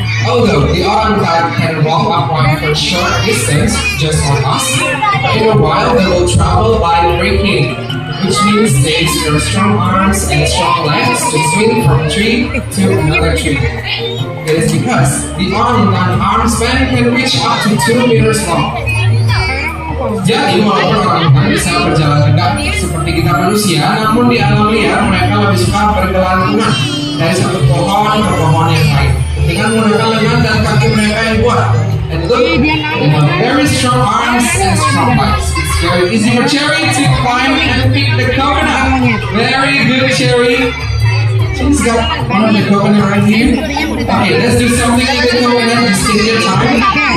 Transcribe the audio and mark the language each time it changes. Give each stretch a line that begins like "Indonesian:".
English: Although the orangutan can walk upright for a short distance, just like us, in a while they will travel by breaking, which means they use their strong arms and strong legs to swing from a tree to another tree. It is because the orangutan arm span can reach up to 2 meters long.
Indonesian: Jadi walaupun orangutan bisa berjalan tegak seperti kita manusia, namun di alam liar mereka lebih suka bergelantungan dari satu pohon ke pohon yang lain dengan menggunakan lengan dan kaki mereka yang kuat.
English: And look, they have very strong arms and strong legs. It's very easy for Cherry to climb and pick the coconut. Very good, Cherry. She's got one of the coconut right here. Okay, let's do something with the coconut. Just take your time.